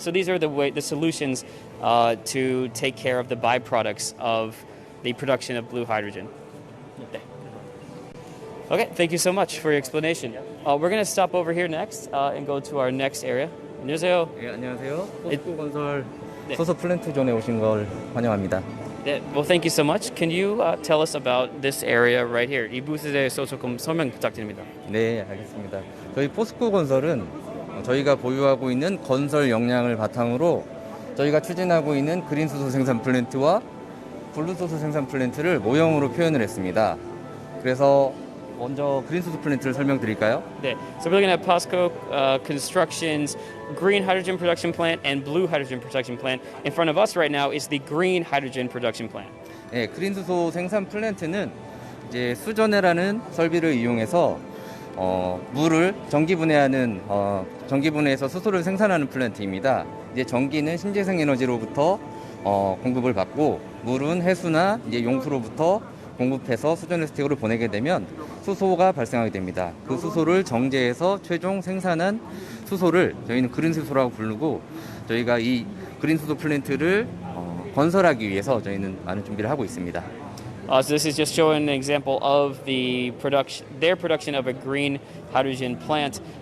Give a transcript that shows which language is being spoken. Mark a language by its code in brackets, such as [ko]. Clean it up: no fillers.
[en] So these are the solutions to take care of the byproducts of the production of blue hydrogen. Okay, thank you so much for your explanation. We're going to stop over here next and go to our next area. [ko] 안녕하세요. 네, 안녕하세요. 포스코 건설 네. 소속 플랜트 존에 오신 걸 환영합니다. [en] Well, thank you so much. Can you tell us about this area right here? [ko] 이 부스에 대해서 조금 설명 부탁드립니다. 네, 알겠습니다. 저희 포스코 건설은 저희가 보유하고 있는 건설 역량을 바탕으로 저희가 추진하고 있는 그린 수소 생산 플랜트와 블루 수소 생산 플랜트를 모형으로 표현을 했습니다. 그래서 먼저 그린 수소 플랜트를 설명드릴까요? [en] 네, so we're looking at POSCO Construction's green hydrogen production plant and blue hydrogen production plant. In front of us right now is the green hydrogen production plant. [ko] 네, 그린 수소 생산 플랜트는 이제 수전해라는 설비를 이용해서 물을 전기분해하는 전기분해해서 수소를 생산하는 플랜트입니다. 이제 전기는 신재생 에너지로부터 공급을 받고 물은 해수나 이제 용수로부터 공급해서 수전 스틱으로 보내게 되면 수소가 발생하게 됩니다. 그 수소를 정제해서 최종 생산한 수소를 저희는 그린 수소라고 부르고 저희가 이 그린 수소 플랜트를 건설하기 위해서 저희는 많은 준비를 하고 있습니다. [en] So this is just showing an example of their production of a green hydrogen plant.